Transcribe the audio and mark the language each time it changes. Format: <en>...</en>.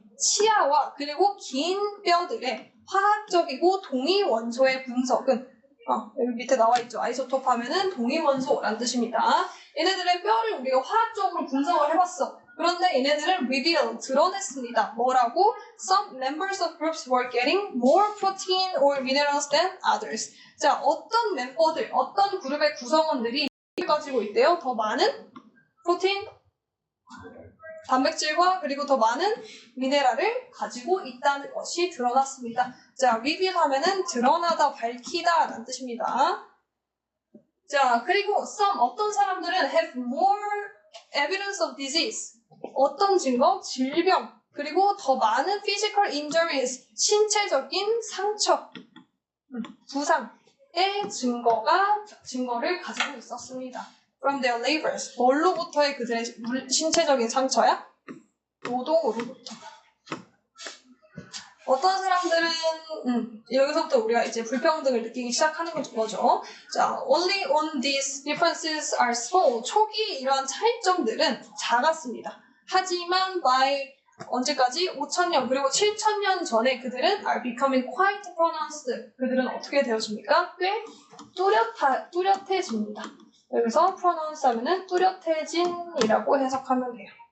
<ko>치아와 그리고 긴 뼈들의 화학적이고 동위 원소의 분석은 여기 밑에 나와 있죠. 아이소토프 하면은 동위 원소라는 뜻입니다. 얘네들의 뼈를 우리가 화학적으로 분석을 해봤어. 그런데 얘네들은 reveal, 드러냈습니다. 뭐라고?</ko> <en>Some members of groups were getting more protein or minerals than others.</en> <ko>자, 어떤 멤버들, 어떤 그룹의 구성원들이 가지고 있대요. 더 많은 프로테인, 단백질과 그리고 더 많은 미네랄을 가지고 있다는 것이 드러났습니다. 자, reveal 하면은 드러나다, 밝히다 라는 뜻입니다. 자, 그리고 some 어떤 사람들은</ko> <en>have more evidence of disease</en> <ko>어떤 증거? 질병 그리고 더 많은</ko> <en>physical injuries</en> <ko>신체적인 상처, 부상의 증거를 가지고 있었습니다.</ko> <en>From their labors</en> <ko>뭘로부터의 그들의 신체적인 상처야? 노동으로부터. 어떤 사람들은 여기서부터 우리가 이제 불평등을 느끼기 시작하는 거죠.</ko> <en>자, only on these differences are small.</en> <ko>초기 이러한 차이점들은 작았습니다. 하지만 by 언제까지? 5,000년 그리고 7,000년 전에 그들은</ko> <en>are becoming quite pronounced.</en> <ko>그들은 어떻게 되어집니까? 꽤 뚜렷해집니다. 여기서 pronounced 하면은 뚜렷해진이라고 해석하면 돼요.</ko>